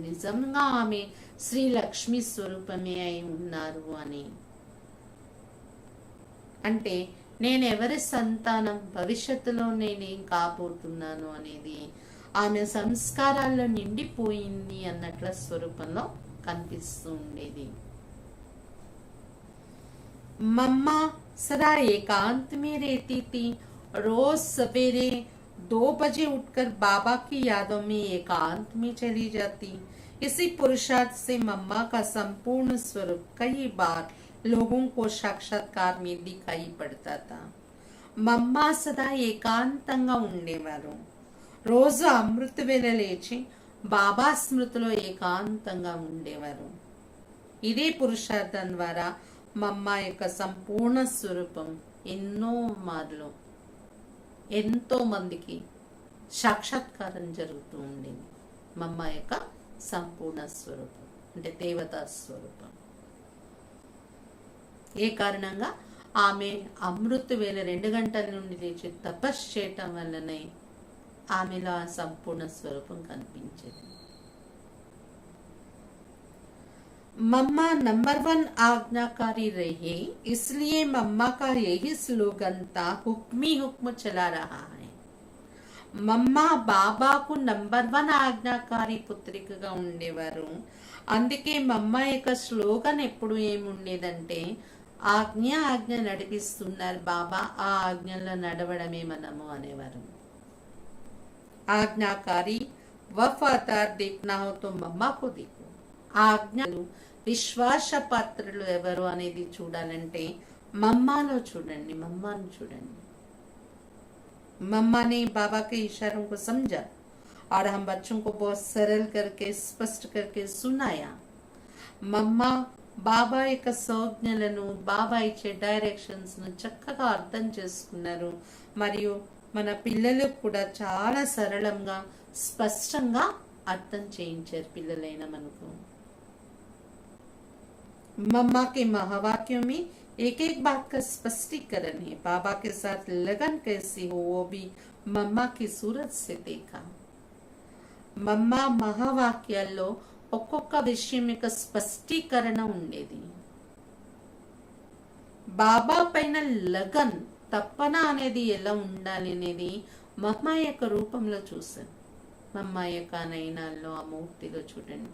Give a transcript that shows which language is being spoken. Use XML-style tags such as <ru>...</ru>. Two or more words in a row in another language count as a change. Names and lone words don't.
<te>నిజంగా ఆమె శ్రీ లక్ష్మి స్వరూపమే అయి ఉన్నారు అని. అంటే నేను ఎవరి సంతానం, భవిష్యత్తులో నేనేం కాబోతున్నాను అనేది ఆమె సంస్కారాల్లో నిండిపోయింది అన్నట్ల స్వరూపంలో కనిపిస్తూ ఉండేది.</te> <hi>मम्मा सदा एकांत में रहती थी. रोज सवेरे 2 बजे उठकर बाबा की यादों में एकांत में चली जाती. इसी पुरुषार्थ से मम्मा का संपूर्ण स्वरूप कई बार लोगों को साक्षात्कार में दिखाई पड़ता था.</hi> <te>మమ్మ సదా ఏకాంతంగా ఉండేవారు. రోజు అమృత వేళ లేచి బాబా స్మృతిలో ఏకాంతంగా ఉండేవారు. ఇదే పురుషార్థం ద్వారా మమ్మ యొక్క సంపూర్ణ స్వరూపం ఎన్నో మార్లు ఎంతో మందికి సాక్షాత్కారం జరుగుతూ ఉండేది. మమ్మ యొక్క సంపూర్ణ స్వరూపం అంటే దేవతా స్వరూపం. ఏ కారణంగా ఆమె అమృత వేళ 2 గంటల నుండి లేచి తపస్సు చేయటం వల్లనే ఆమెలో ఆ సంపూర్ణ స్వరూపం కనిపించేది.</te> <hi>मम्मा नंबर 1 आज्ञाकारी रही, इसलिए मम्मा का यही स्लोगन था, हुक्मी हुक्म चला रहा है.</hi> <te>మమ్మ బాబాకు నంబర్ 1 ఆజ్ఞాకారి పుత్రికగా ఉండేవారు. అందుకే మమ్మ యొక్క స్లోగన్ ఎప్పుడు ఏముండేదంటే ఆజ్ఞ నడిపిస్తున్నారు బాబా, ఆ ఆజ్ఞలో నడవడమే మనము అనేవారు.</te> <hi>आज्ञाकारी वफ़ादार देखना हो तो मम्मा को देखो.</hi> <te>ఆజ్ఞలు విశ్వాస పాత్రలు ఎవరు అనేది చూడాలంటే మమ్మాలో చూడండి, మమ్మాను చూడండి.</te> <hi>मम्मा ने बाबा के इशारों को समझा और हम बच्चों को बहुत सरल करके स्पष्ट करके सुनाया.</hi> <te>मम्मा బాబా యొక్క సంజ్ఞలను, బాబా ఇచ్చే డైరెక్షన్స్ ను చక్కగా అర్థం చేసుకున్నారు. మరియు మన పిల్లలకు కూడా చాలా సరళంగా స్పష్టంగా అర్థం చేయించారు పిల్లలైన మనకు.</te> <hi>मम्मा के महावाक्यों में एक एक बात का स्पष्टीकरण है. बाबा के साथ लगन कैसी हो वो भी मम्मा की सूरत से देखा.</hi> <te>మమ్మా మహావాక్యాల్లో ఒక్కొక్క విషయం యొక్క స్పష్టీకరణ ఉండేది. బాబా పైన లగన్ తప్పన అనేది ఎలా ఉండాలి అనేది మమ్మా యొక్క రూపంలో చూశాను. మమ్మా యొక్క నయనాల్లో ఆ మూర్తిలో చూడండి.</te>